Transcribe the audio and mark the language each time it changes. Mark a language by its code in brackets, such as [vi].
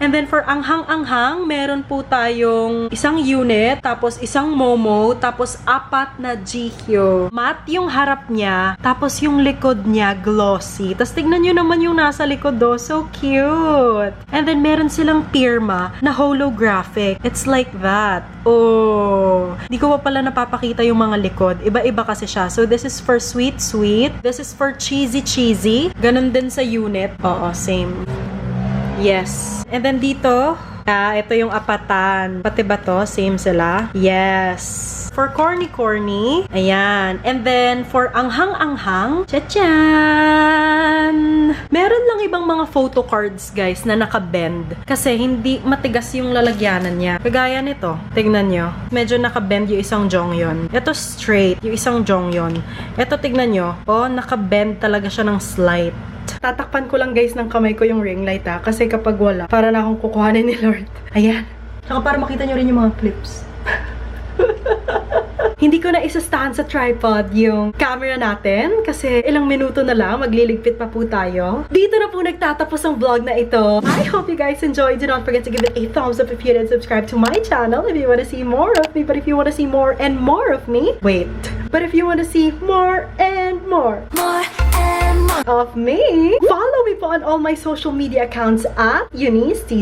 [tl] And then for Anghang-Anghang, meron po tayong isang unit, tapos isang Momo, tapos 4 na Jihyo. Matte yung harap niya, tapos yung likod niya glossy. Tapos tignan nyo naman yung nasa likod do, [en] so cute. [tl] And then meron silang Pirma na holographic. [en] It's like that. [tl] Oh, di ko pa pala napapakita yung mga likod. Iba-iba kasi siya. [en] So this is for Sweet Sweet. This is for Cheesy Cheesy. [tl] Ganon din sa unit. Oo, same. Yes. And then dito, ito yung apatan. Pati ba to? Same sila? Yes. For Corny Corny, ayan. And then, for Anghang-Anghang, tcha-chan! Meron lang ibang mga photo cards, guys, na naka-bend. Kasi hindi matigas yung lalagyanan niya. Kagaya nito. Tignan nyo. Medyo naka-bend yung isang Jonghyun. Ito straight, yung isang Jonghyun. Ito, tignan nyo. Oh, naka-bend talaga siya ng slight. Tatakpan ko lang guys ng kamay ko yung ring light kasi kapag wala, para na akong kukuhanin ni Lord. Ayan. Saka para makita nyo rin yung mga clips. Hindi ko na isastahan sa tripod yung camera natin kasi ilang minuto na lang, magliligpit pa po tayo. Dito na po nagtatapos ang vlog na ito. [en] I hope you guys enjoyed. Do not forget to give it a thumbs up if you didn't subscribe to my channel if you want to see more of me. But if you want to see more and more of me, wait. But if you want to see more and more of me, follow me po on all my social media accounts at Eunice T.